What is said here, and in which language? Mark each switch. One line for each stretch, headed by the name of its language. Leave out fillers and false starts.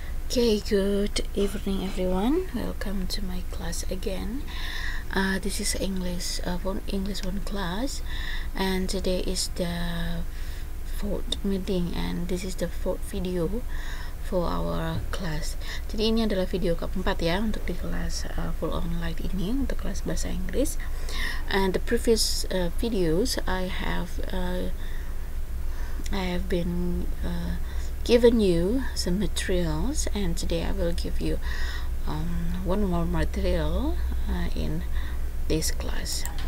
English: Okay, good evening everyone. Welcome to my class again. This is English one class, and today is the fourth meeting, and this is the fourth video for our class.
Indonesian: Jadi ini adalah video keempat ya untuk di kelas full online ini untuk kelas bahasa Inggris.
English: And the previous videos I have been given you some materials, and today I will give you one more material in this class.